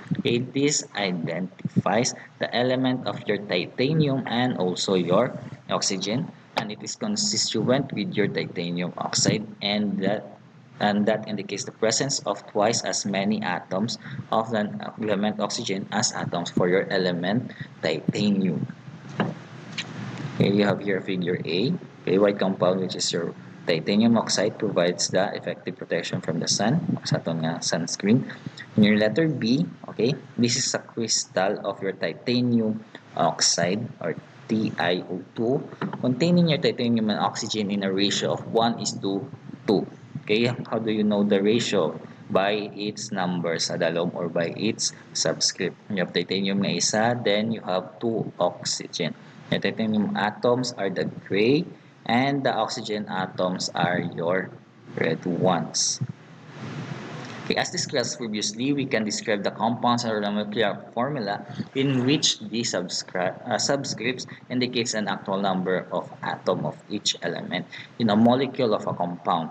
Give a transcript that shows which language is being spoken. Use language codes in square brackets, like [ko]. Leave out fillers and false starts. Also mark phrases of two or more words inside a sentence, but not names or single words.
[en] Okay, this identifies the element of your titanium and also your oxygen, and it is constituent with your titanium oxide, and that indicates the presence of twice as many atoms of the element oxygen as atoms for your element titanium. Okay, you have here figure A. Okay, white compound, which is your titanium oxide, provides the effective protection from the sun [hil] sa aton nga [en] sunscreen. In your letter B, okay, this is a crystal of your titanium oxide or TiO2 containing your titanium and oxygen in a ratio of 1:2. Okay, how do you know the ratio? By its number [hil] sa dalom [en] or by its subscript. You have titanium [hil] na isa, [en] then you have 2 oxygen. The titanium atoms are the gray and the oxygen atoms are your red ones. Okay, as discussed previously, we can describe the compounds or the molecular formula in which the subscripts indicates an actual number of atom of each element in a molecule of a compound.